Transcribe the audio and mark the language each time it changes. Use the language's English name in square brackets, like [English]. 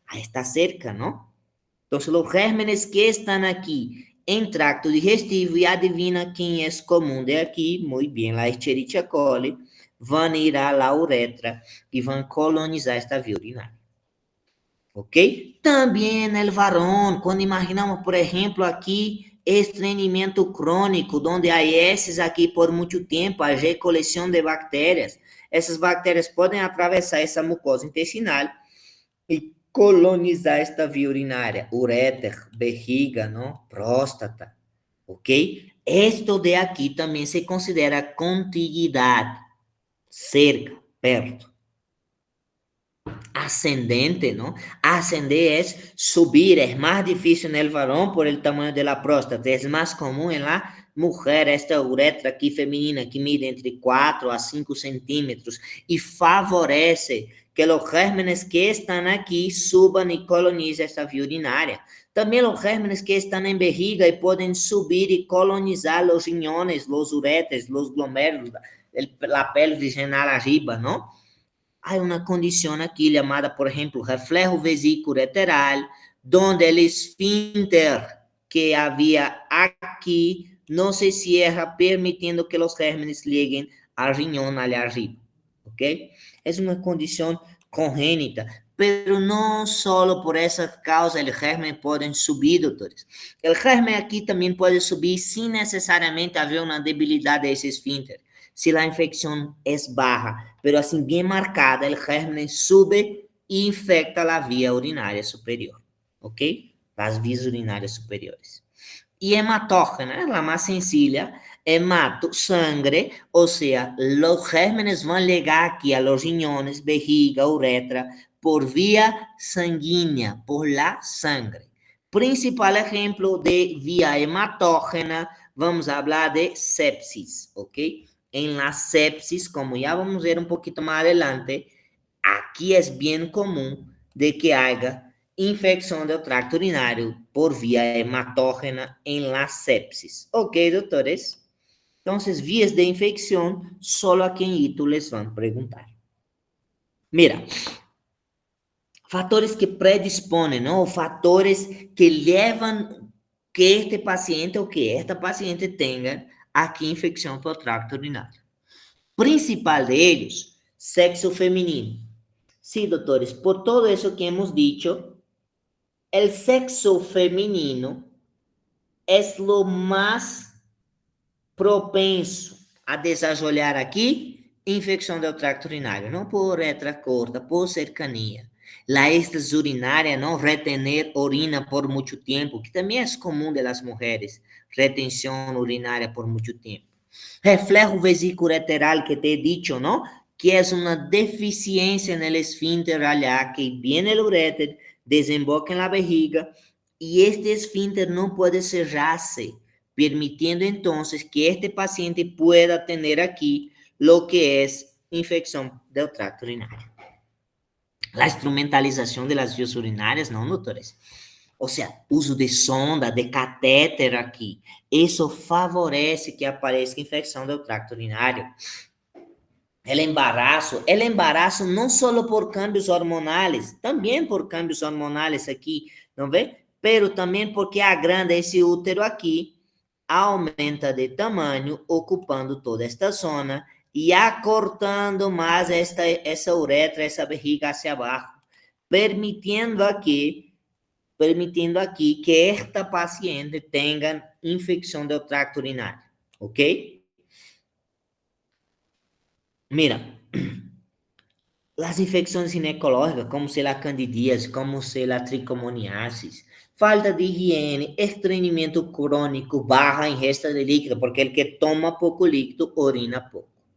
[Spanish] Ahí está cerca, ¿no? Entonces, los gérmenes que están aquí en tracto digestivo, y adivina quién es común de aquí, muy bien, la Escherichia coli, van a ir a la uretra y van a colonizar esta vía urinaria. ¿Ok? También el varón, cuando imaginamos, por ejemplo, aquí estreñimiento crónico, donde hay heces aquí por mucho tiempo, hay recolección de bacterias. [Portuguese] Essas bactérias podem atravessar essa mucosa intestinal e colonizar esta via urinária, ureter, bexiga, não? Próstata, ok? Esto de aqui também se considera contiguidade, cerca, perto. [Spanish] Ascendente, ¿no? Ascender es subir, es más difícil en el varón por el tamaño de la próstata, es más común en la mujer, esta uretra aquí femenina que mide entre 4 a 5 centímetros y favorece que los gérmenes que están aquí suban y colonicen esta vía urinaria. También los gérmenes que están en vejiga y pueden subir y colonizar los riñones, los uretres, los glomérulos, la pelvis renal arriba, ¿no? [Portuguese] Há uma condição aqui chamada, por exemplo, reflejo vesículo-ureteral, onde o esfínter que havia aqui não se cierra, permitindo que os gérmenes liguem ao riñón [Spanish] ali arriba, ¿ok? [Portuguese] É uma condição congênita, pero não só por essa causa o germen pode subir, doutores. O germen aqui também pode subir sem necessariamente haver uma debilidade desse esfínter. [Spanish] Si la infección es baja, pero así bien marcada, el germen sube e infecta la vía urinaria superior, ¿ok? Las vías urinarias superiores. Y hematógena es la más sencilla, hemato, sangre, o sea, los gérmenes van a llegar aquí a los riñones, vejiga, uretra, por vía sanguínea, por la sangre. Principal ejemplo de vía hematógena, vamos a hablar de sepsis, ¿ok? En la sepsis, como ya vamos a ver un poquito más adelante, aquí es bien común de que haya infección del tracto urinario por vía hematógena en la sepsis. Ok, doctores. Entonces, vías de infección, solo aquí en Itu les van a preguntar. Mira, fatores que predisponen, ¿no? Fatores que llevan que este paciente [Portuguese] o que esta paciente [Spanish] tenga [Portuguese] aqui infecção por tracto urinário. [Spanish] Principal de ellos, sexo femenino. Sí, doctores, por todo eso que hemos dicho, el sexo femenino es lo más propenso a desarrollar aquí infección del tracto urinario, no por letra corta, por cercanía. La estasis urinaria, no retener orina por mucho tiempo, que también es común de las mujeres, retención urinaria por mucho tiempo. Reflejo vesiculolateral que te he dicho, ¿no? Que es una deficiencia en el esfínter allá, que viene el uréter, desemboca en la vejiga, y este esfínter no puede cerrarse, permitiendo entonces que este paciente pueda tener aquí lo que es infección del tracto urinario. La instrumentalización de las vías urinarias, ¿no, doctores? O sea, uso de sonda, de catéter aqui. [Portuguese] Isso favorece que apareça infecção do tracto urinário. [Spanish] El embarazo [Portuguese] não só por cambios hormonais, também por cambios hormonais aqui, não vê? Pero também porque agranda esse útero aqui, aumenta de tamanho, ocupando toda esta zona e acortando mais essa uretra, essa bexiga [Spanish] hacia abaixo, [Portuguese] permitindo aqui que esta paciente tenha infecção do tracto urinário, ¿ok? [Spanish] Mira, las infecciones ginecológicas, como se la candidíase, como se la tricomoniasis, falta de higiene, estreñimiento crónico, baja ingesta de líquido, porque el que toma poco líquido orina poco.